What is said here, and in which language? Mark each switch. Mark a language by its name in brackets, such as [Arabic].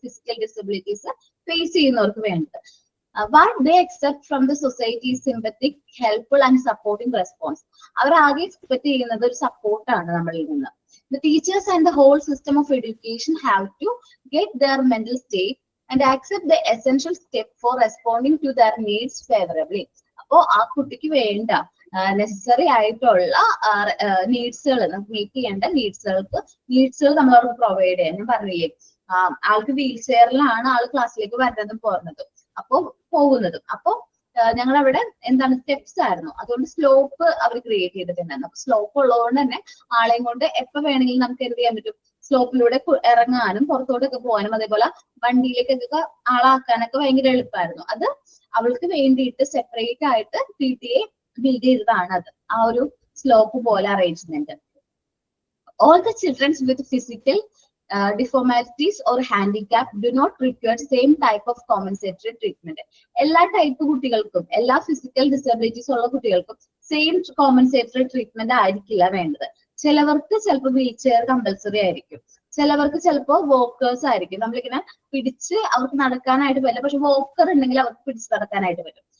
[Malayalam] Physical disabilities face ചെയ്യുന്നവർക്ക് വേണ്ടത്. [English] What they accept from the society is sympathetic, helpful and supporting response. [Malayalam] അവർ ആകെ expect ചെയ്യുന്നത് ഒരു സപ്പോർട്ടാണ് നമ്മളിൽ നിന്ന്. [English] The teachers and the whole system of education have to get their mental state and accept the essential step for responding to their needs favorably. [Malayalam] അപ്പോ ആ കുട്ടിക്ക് വേണ്ട നെസസറി ആയിട്ടുള്ള നീഡ്സുകൾ, മീറ്റ് ചെയ്യേണ്ട നീഡ്സുകൾ നമ്മൾ അവർക്ക് പ്രൊവൈഡ് ചെയ്യാൻ. ഞാൻ പറഞ്ഞില്ലേ, ആൾക്ക് വീൽ ചെയറിലാണ് ആള് ക്ലാസ്സിലേക്ക് വരുന്നതും പോകുന്നതും. അപ്പൊ ഞങ്ങൾ അവിടെ എന്താണ് സ്റ്റെപ്സ് ആയിരുന്നു, അതുകൊണ്ട് സ്ലോപ്പ് അവർ ക്രിയേറ്റ് ചെയ്തിട്ടുണ്ടായിരുന്നു. അപ്പൊ സ്ലോപ്പ് ഉള്ളതുകൊണ്ട് തന്നെ ആളെയും കൊണ്ട് എപ്പോ വേണമെങ്കിലും നമുക്ക് എന്ത് ചെയ്യാൻ പറ്റും, സ്ലോപ്പിലൂടെ ഇറങ്ങാനും പുറത്തോട്ടൊക്കെ പോകാനും അതേപോലെ വണ്ടിയിലേക്കൊക്കെ ആളാക്കാനൊക്കെ ഭയങ്കര എളുപ്പമായിരുന്നു. അത് അവൾക്ക് വേണ്ടിയിട്ട് സെപ്പറേറ്റ് ആയിട്ട് PTA ബിൽഡ് ചെയ്തതാണ് അത്, ആ ഒരു സ്ലോപ്പ് പോലെ arrangement. [English] All the children with physical deformities or handicap do not require same type of compensatory treatment. [Malayalam] എല്ലാ ടൈപ്പ് കുട്ടികൾക്കും, എല്ലാ ഫിസിക്കൽ ഡിസബിലിറ്റീസ് ഉള്ള കുട്ടികൾക്കും സെയിം കോമ്പൻസേറ്ററി ട്രീറ്റ്മെന്റ് ആയിരിക്കില്ല വേണ്ടത്. ചിലവർക്ക് ചിലപ്പോൾ വീൽ ചെയർ കമ്പൽസറി ആയിരിക്കും. ചിലവർക്ക് ചിലപ്പോ വോക്കേഴ്സ് ആയിരിക്കും. നമ്മളിങ്ങനെ പിടിച്ച് അവർക്ക് നടക്കാനായിട്ട് പറ്റില്ല, പക്ഷെ വോക്കർ ഉണ്ടെങ്കിൽ അവർക്ക് പിടിച്ച് നടക്കാനായിട്ട് പറ്റും.